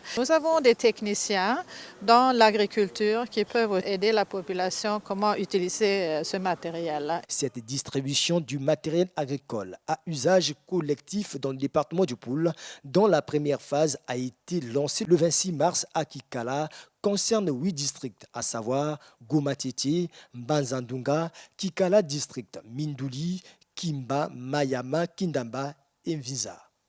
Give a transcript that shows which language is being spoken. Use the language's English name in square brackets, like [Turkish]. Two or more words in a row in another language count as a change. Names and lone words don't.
[French] Nous avons des techniciens dans l'agriculture qui peuvent aider la population comment utiliser ce matériel-là. Cette distribution du matériel agricole à usage collectif dans le département du Poul, dont la première phase a été lancée le 26 mars à Kikala, concerne 8 districts, à savoir Gomatete, Mbanzandunga, Kikala district, Mindouli, Kimba, Mayama, Kindamba et Mvinza.